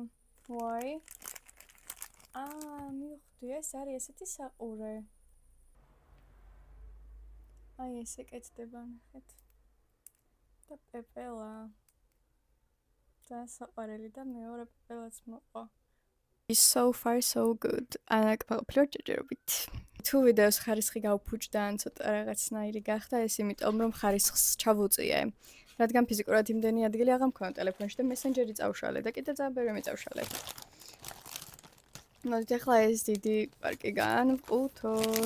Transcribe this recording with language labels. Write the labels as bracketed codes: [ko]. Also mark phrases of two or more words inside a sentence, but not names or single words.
[ka] ვაი. მივხვდი, ეს არის ესეთი საყურე. აი ესე კეთდება, ნახეთ. და პეპელა. ძალიან საყვარელი და მეორე პეპელაც მოყვა. [en] Is so far so good. [ka] ყოფილი ვარ ჯერჯერობით. თუ ვიდეოს ხარისხი გავფუჭდა ან ცოტა რაღაცნაირი გახდა, ეს იმიტომ რომ ხარისხს ჩავუწიე. რადგან ფიზიკურად იმდენი ადგილი აღარ მქონდა ტელეფონში და მესენჯერი წავშალე და კიდე ძალიან ბევრი მეწავშალე. მოდით ახლა ეს დიდი პარკი განვყუთოთ.